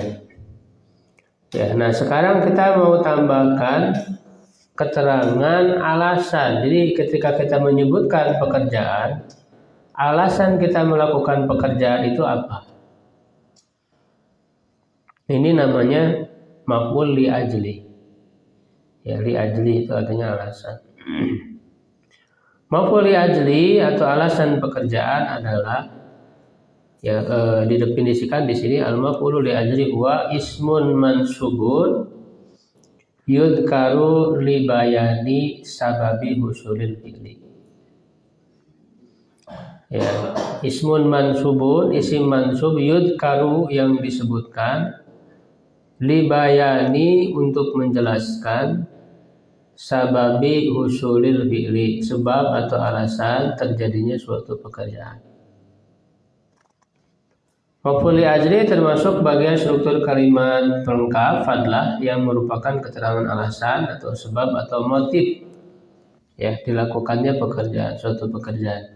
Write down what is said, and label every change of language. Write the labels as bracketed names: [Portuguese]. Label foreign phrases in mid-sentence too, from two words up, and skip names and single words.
[Indonesian] Ya, nah sekarang kita mau tambahkan keterangan alasan. Jadi ketika kita menyebutkan pekerjaan, alasan kita melakukan pekerjaan itu apa? Ini namanya [Arabic] مفعول لأجله. [Indonesian] Ya, [Arabic] لأجله [Indonesian] itu artinya alasan. [Arabic] مفعول لأجله [Indonesian] atau alasan pekerjaan adalah Ya, didefinisikan di sini [Arabic] المفعول لأجله هو اسم منصوب يذكر لبيان سبب حصول الفعل. يا، اسم منصوب, اسم منصوب [Indonesian] yudkaru yang disebutkan [Arabic] لبيان [Indonesian] untuk menjelaskan [Arabic] سبب حصول الفعل, [Indonesian] sebab atau alasan terjadinya suatu pekerjaan. [Arabic] مفعول لأجله [Indonesian] termasuk bagian struktur kalimat pelengkap fadlah yang merupakan keterangan alasan atau sebab atau motif ya dilakukannya pekerjaan, suatu pekerjaan.